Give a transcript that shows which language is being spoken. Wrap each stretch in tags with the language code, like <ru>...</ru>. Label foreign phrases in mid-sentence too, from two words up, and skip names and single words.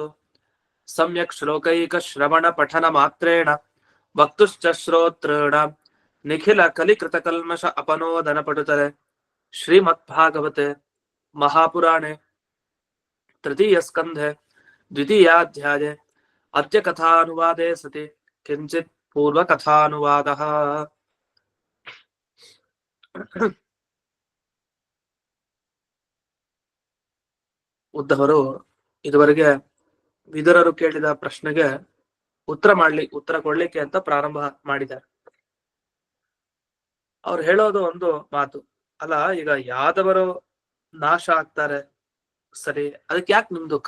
<sa>सम्यक् श्लोकैकश्रवणपठनमात्रेण वक्तुश्च श्रोतॄणां निखिलकलिकृतकल्मष अपनोदनपटुतले श्रीमद्भागवते महापुराणे तृतीयस्कन्धे द्वितीयाध्याये अद्य कथानुवादे सति किञ्चित् पूर्वकथानुवादः।</sa> <kn>ಉದ್ಧವರು ಇದುವರೆಗೆ ವಿದುರರು ಕೇಳಿದ ಪ್ರಶ್ನೆಗೆ ಉತ್ತರ ಕೊಡ್ಲಿಕ್ಕೆ ಅಂತ ಪ್ರಾರಂಭ ಮಾಡಿದ್ದಾರೆ. ಅವ್ರು ಹೇಳೋದು ಒಂದು ಮಾತು ಅಲ್ಲ, ಈಗ ಯಾದವರು ನಾಶ ಆಗ್ತಾರೆ, ಸರಿ, ಅದಕ್ಕೆ ಯಾಕೆ ನಿಮ್ ದುಃಖ?</kn>